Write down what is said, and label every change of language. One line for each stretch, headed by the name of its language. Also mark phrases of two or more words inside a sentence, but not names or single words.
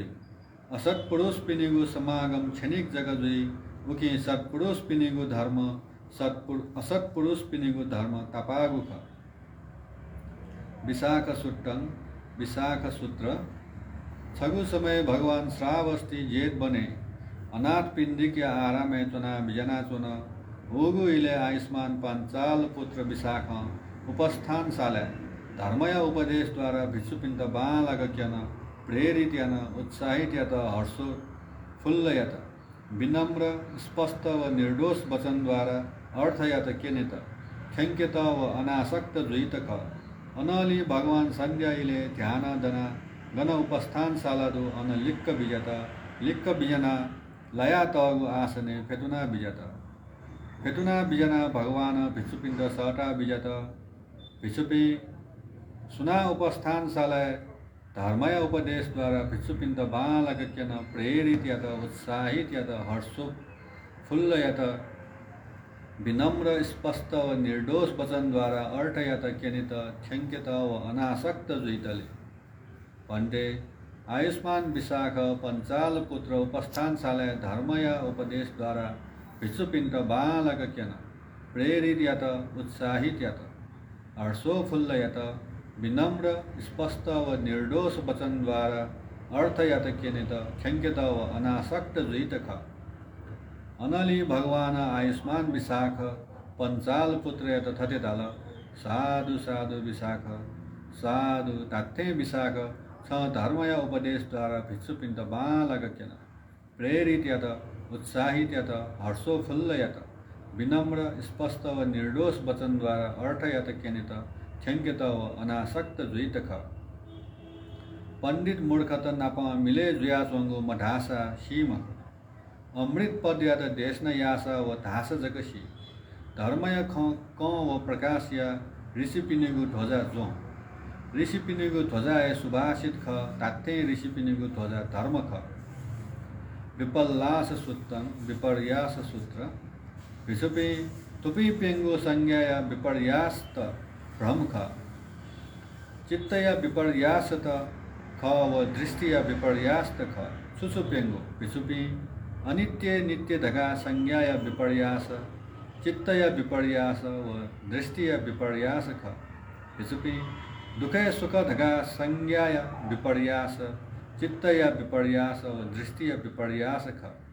Newari: असत पुरुष पिनिगु समागम क्षणिक जगत जुई उकी सत्पुरुष पिनिगु धर्म असत पुरुष पिनिगु धर्म तपागु ख। विशाख सूत्रं विशाख सूत्र छगु समय भगवान श्रावस्ती जेठ बने अनाथ पिंडिक या आरामे चुना बिजना चुन होगु इले आयुष्मान पांचाल पुत्र विशाख उपस्थान साले धर्मय उपदेश द्वारा भिक्षुपिंड बालगक्यन प्रेरित यान उत्साहित यत हर्षो फुल्ल यत विनम्र स्पष्ट व निर्दोष वचन द्वारा अर्थ यत केनित खेंक्यत व अनासक्त जुइत ख। अनली भगवान संध्याइले ध्यान दना गण उपस्थान सालादु अन लिक्क बिजना लया तगु आसने फेतुना बिजत। फेतुना बिजना भगवान भिक्षुपिंड सटा बिजत। भिक्षुपी सुना उपस्थान सालाय धर्मय उपदेश द्वारा भिक्षुपिंड बालगक्यन प्रेरित यत उत्साहित यत हर्षो फुल्ल यत विनम्र स्पष्ट व निर्दोष वचन द्वारा अर्थ यत केनित खेंक्यत व अनासक्त जुइतले भन्टे आयुष्मान विशाख पंचाल पुत्र उपस्थान सालय धर्मय उपदेश द्वारा भिक्षुपिंड बालगक्यन प्रेरित यत उत्साहित यत हर्षो फुल्ल यत विनम्र स्पष्ट व निर्दोष वचन द्वारा अर्थ यत केनित खेंक्यत व अनासक्त जुइत ख। अनली भगवान आयुष्मान विशाख पंचाल पुत्र यत थते ताल साधु साधु विशाख साधु ताथे विशाख छ धर्मय उपदेश द्वारा भिक्षुपिंड बालगक्यन प्रेरित यत उत्साहित यत हर्षो फुल्ल यत विनम्र स्पष्ट व निर्दोष वचन द्वारा अर्थ यत केनित खेंक्यत व अनासक्त जुइत ख। पंडित मूर्खत नाप मिले जुया चोंगो मढासा सीम अमृत पद या देश न यास व धास जगसी धर्मय क व प्रकाश या ऋषि पिनेगु ध्वजा जो ऋषि पिनेगु ध्वजा ए सुभाषित ख तात्ते ऋषि पिनेगु ध्वजा धर्म ख विपल्लास सूत्रं विपर्यास सूत्र विषुपि तुपि पेंगु संज्ञा या विपर्यास्त भ्रम ख चित्त या विपर्यासत ख व दृष्टि या विपर्यास्त ख सुसुपेंगु विषुपि अनित्य नित्य धगा संज्ञा या विपर्यास चित्त या विपर्यास व दृष्टि या विपर्यास ख विषुपि दुख सुख धगा संज्ञा या विपर्यास चित्त या विपर्यास व दृष्टि या विपर्यास ख